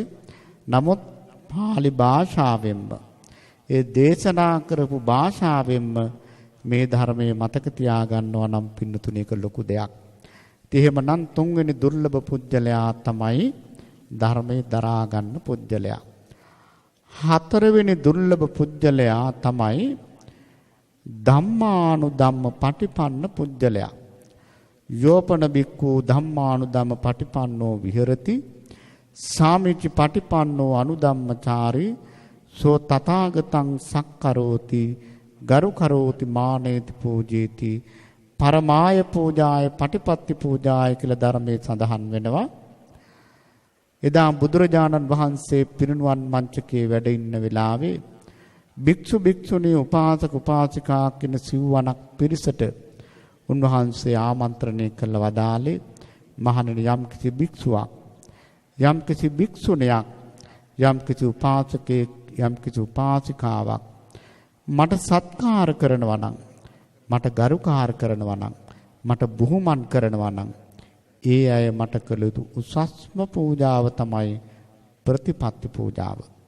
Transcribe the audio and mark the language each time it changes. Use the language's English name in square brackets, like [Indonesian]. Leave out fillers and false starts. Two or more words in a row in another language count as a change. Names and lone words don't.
[Sinhala] නමුත් පාලි භාෂාවෙන්ම ඒ දේශනා කරපු භාෂාවෙන්ම මේ ධර්මයේ මතක තියාගන්නවා නම් පින්නතුණි ඒක ලොකු දෙයක්. එහෙමනම් තුන්වෙනි දුර්ලභ පුජ්‍යලයා තමයි ධර්මයේ දරා ගන්න පුජ්‍යලයා. හතරවෙනි දුර්ලභ පුජ්‍යලයා තමයි [Pali] ධම්මානුධම්ම පටිපන්න [Sinhala] පුජ්‍යලයා. [Pali] යෝපන බික්ඛු ධම්මානුධම්ම පටිපන්නෝ විහෙරති සාමිචි පටිපන්නෝ අනුධම්මචාරී සෝ තථාගතං සක්කරෝති ගරු කරෝති මානේති පූජේති පරමාය පූජාය පටිපත්ති පූජාය [Sinhala] කියලා ධර්මයේ සඳහන් වෙනවා. එදා බුදුරජාණන් වහන්සේ පිරිනුවන් මංචකේ වැඩ ඉන්න වෙලාවේ භික්ෂු භික්ෂුණී උපාසක උපාසිකා කියන සිව්වණක් පිරිසට උන්වහන්සේ ආමන්ත්‍රණය කළ වදාලේ මහණෙනි යම්කිසි භික්ෂුවක් යම්කිසි භික්ෂුණියක් යම්කිසි උපාසකෙක් යම්කිසි උපාසිකාවක් මට සත්කාර කරනවා නම් මට ගරුකාර කරනවා නම් මට බුහුමන් කරනවා නම් ඒ අය මට කළ යුතු උසස්ම පූජාව තමයි ප්‍රතිපත්ති පූජාව.